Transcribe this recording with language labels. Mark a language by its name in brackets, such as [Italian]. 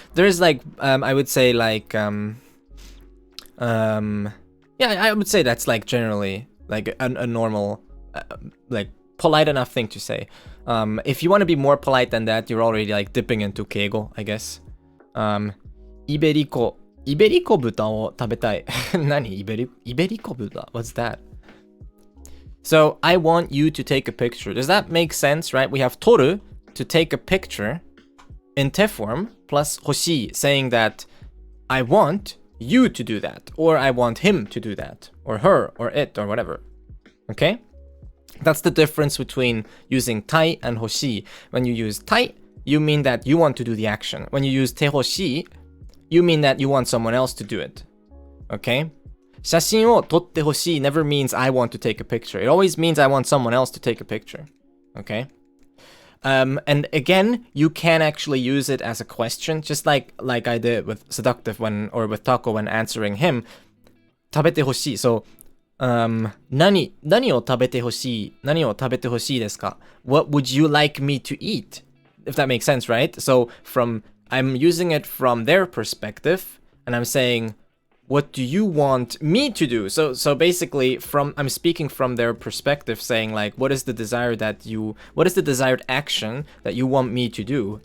[English] There's like, I would say like, yeah, I would say that's like generally like a normal, like polite enough thing to say. If you want to be more polite than that, you're already like dipping into keigo, I guess. [Japanese] イベリコ豚を食べたい。何イベリコ豚? [English] What's that? So, I want you to take a picture. Does that make sense, right? We have toru, to take a picture, in te form, plus hoshi, saying that I want you to do that, or I want him to do that, or her, or it, or whatever. Okay? That's the difference between using tai and hoshi. When you use tai, you mean that you want to do the action. When you use te hoshi, you mean that you want someone else to do it. Okay? [Japanese] 写真を撮ってほしい [English] never means I want to take a picture. It always means I want someone else to take a picture. Okay? And again, you can actually use it as a question, just like I did with Seductive or with Taco when answering him. [Japanese] 食べてほしい. So, 何を食べてほしいですか? [English] What would you like me to eat? If that makes sense, right? So I'm using it from their perspective, and I'm saying, what do you want me to do? So basically, I'm speaking from their perspective, saying like, what is the desired action that you want me to do?